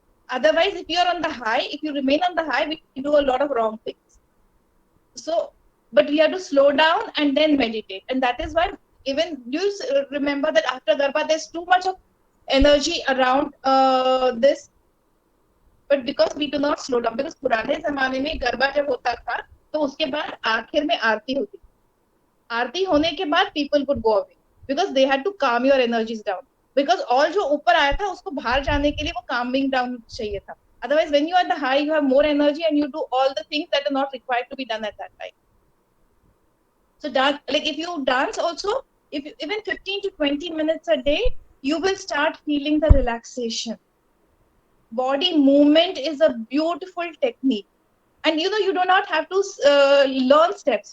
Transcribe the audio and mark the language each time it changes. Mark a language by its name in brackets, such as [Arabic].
[English] Otherwise, if you're on the high, if you remain on the high, we do a lot of wrong things. So, but we have to slow down and then meditate. And that is why, even you remember that after Garba, there's too much of energy around this. But because we do not slow down, because [Hindi] पुराने जमाने में गरबा जब होता था तो उसके बाद आखिर में आरती होती थी. आरती होने के बाद [English] people would go away because they had to calm your energies down. Because all [Hindi] जो ऊपर आया था उसको बाहर जाने के लिए वो [English] calming down [Hindi] चाहिए था. [English] Otherwise, when you are at the high, you have more energy and you do all the things that are not required to be done at that time. So dance, like if you dance also, if you, even 15 to 20 minutes a day, you will start feeling the relaxation. Body movement is a beautiful technique. And you know, you do not have to learn steps.